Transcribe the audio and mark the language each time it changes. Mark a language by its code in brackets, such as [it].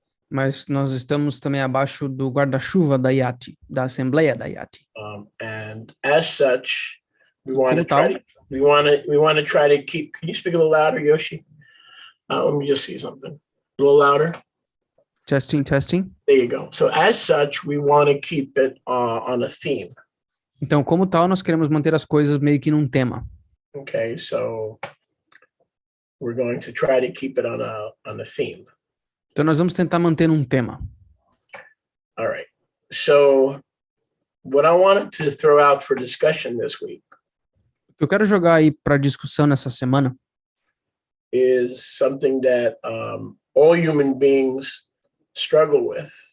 [pt] Mas nós estamos também abaixo do guarda-chuva da Yati, da Assembleia da Yati. [en] And as such, we want to try to keep. Can you speak a little louder, Yoshi? Let me just see something. A little louder. Testing. There you go. So as such, we want to keep it on a theme. [pt] Então, como tal, nós queremos manter as coisas meio que num tema. [en] Okay, so we're going to try to keep it on a theme. [pt] Então, nós vamos tentar manter um tema. [en] All right. So what I wanted to throw out for discussion this week. [pt] O que eu quero jogar aí para discussão nessa semana [en] is something that all human beings struggle with.